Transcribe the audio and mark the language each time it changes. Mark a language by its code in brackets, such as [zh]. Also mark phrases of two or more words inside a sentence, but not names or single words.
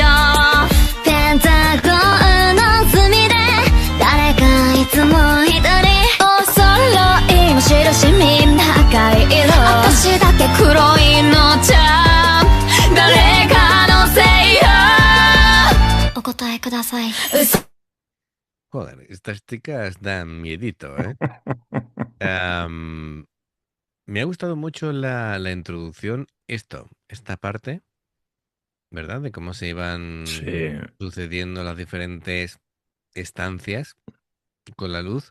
[ja] ペンタゴンの隅で誰かいつも一人お揃いの印みんな赤い色私だけ黒いのちゃ誰かのせいよ。お答えください。嘘 [es] Joder, estas chicas dan miedito, ¿eh? Me ha gustado mucho la introducción, esta parte, ¿verdad? De cómo se iban Sí, sucediendo las diferentes estancias con la luz.